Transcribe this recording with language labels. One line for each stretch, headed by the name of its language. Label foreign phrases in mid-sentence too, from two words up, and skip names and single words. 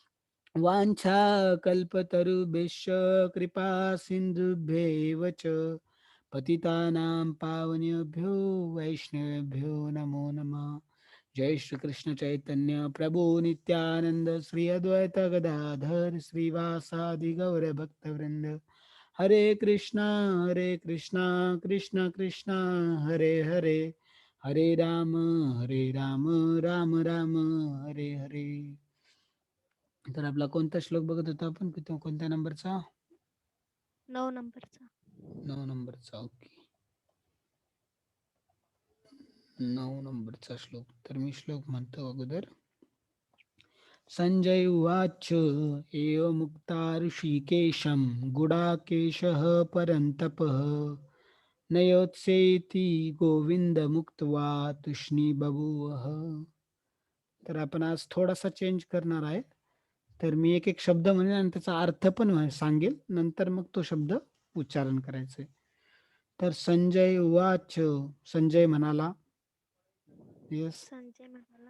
Sanskrit: वाञ्छाकल्पतरुभ्यश्च कृपा सिन्धुभ्येव च पतितानां पावनेभ्यो वैष्णवेभ्यो नमो नमः. जय श्री कृष्ण चैतन्य प्रभु नित्यानंद श्री अद्वैत गदाधर श्रीवासादि गौर भक्तवृंद. हरे कृष्णा कृष्ण कृष्ण हरे हरे हरे राम राम राम हरे हरे.
Marathi: तर आपला कोणता श्लोक बघत होता आपण कोणत्या नंबरचा? 9 नंबरचा. 9 नंबरचा. ओके, 9 नंबरचा श्लोक. तर मी श्लोक म्हणतो अगोदर.
Sanskrit: संजय उवाच एवमुक्ता ऋषिकेशं गुडाकेशः परन्तपः नयोत्सेति गोविंदमुक्त्वा तुष्णीबभूवः.
Marathi: तर आपण आज थोडासा चेंज करणार आहे. तर मी एक एक शब्द म्हणेन आणि त्याचा अर्थ पण सांगेल, नंतर मग तो शब्द उच्चारण करायचे. तर
Sanskrit: संजय उवाच,
Marathi: संजय म्हणाला. येस, संजय म्हणाला,